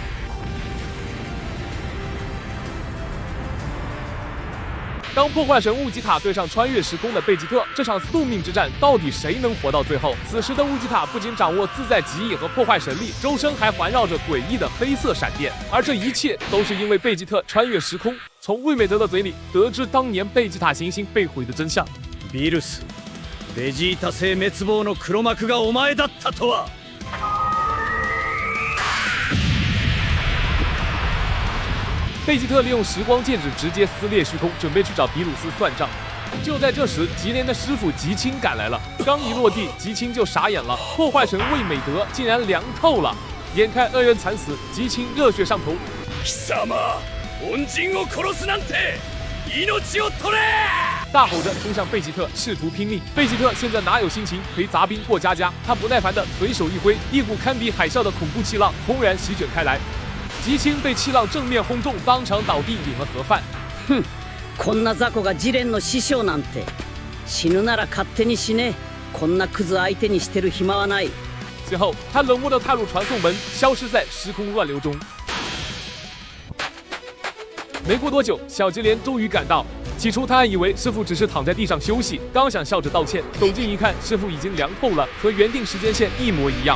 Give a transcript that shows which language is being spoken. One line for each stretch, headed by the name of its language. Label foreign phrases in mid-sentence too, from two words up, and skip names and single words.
Chinese: 当破坏神乌吉塔对上穿越时空的贝吉特，这场宿命之战到底谁能活到最后？此时的乌吉塔不仅掌握自在极意和破坏神力，周身还环绕着诡异的黑色闪电，而这一切都是因为贝吉特穿越时空，从魏美德的嘴里得知当年贝吉塔行星被毁的真相。
Japanese: ビルス、ベジータ星滅亡の黒幕がお前だったとは。
Chinese: 贝吉特利用时光戒指直接撕裂虚空，准备去找比鲁斯算账。就在这时，吉连的师傅吉青赶来了。刚一落地，吉青就傻眼了，破坏神魏美德竟然凉透了。眼看恶人惨死，吉青热血上头。
Japanese: 貴様、恩人を殺すなんて命を取れ！
Chinese: 大吼着冲向贝吉特，试图拼命。贝吉特现在哪有心情陪杂兵过家家？他不耐烦的随手一挥，一股堪比海啸的恐怖气浪轰然席卷开来。吉青被气浪正面轰中，当场倒地，领了盒饭。哼，
Japanese: こんな雑魚がジレンの師匠なんて。死ぬなら勝手に死ね。こんなクズ相手にしてる暇はない。
Chinese: 随后，他冷漠地踏入传送门，消失在时空乱流中。没过多久，小吉连终于赶到。起初他还以为师傅只是躺在地上休息，刚想笑着道歉，走近一看，师傅已经凉透了，和原定时间线一模一样。